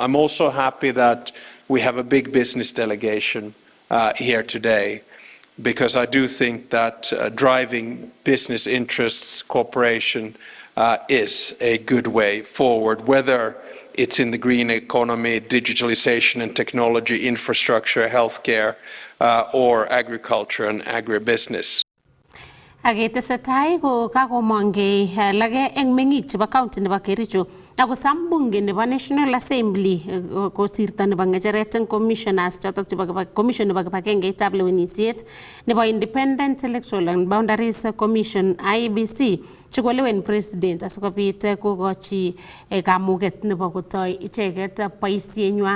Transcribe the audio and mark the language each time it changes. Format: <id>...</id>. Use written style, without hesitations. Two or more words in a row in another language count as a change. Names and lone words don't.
<en>I'm also happy that we have a big business delegation here today, because I do think that driving business interests, cooperation, is a good way forward, whether it's in the green economy, digitalization and technology, infrastructure, healthcare, or agriculture and agribusiness.</en> <kln>Aketesetai ko kakomongei lage eng meng'ik chebo county nebo Kericho ako sam bunge nebo National Assembly kosirto nebo ng'echeret eng commissioners chotok chebo commission nebo kibagengeitab lewenisiet nebo Independent Electoral and Boundaries Commission IEBC chikolewen president asikobit kokochi kamuget nebo kotoi icheket boisienywa.</kln>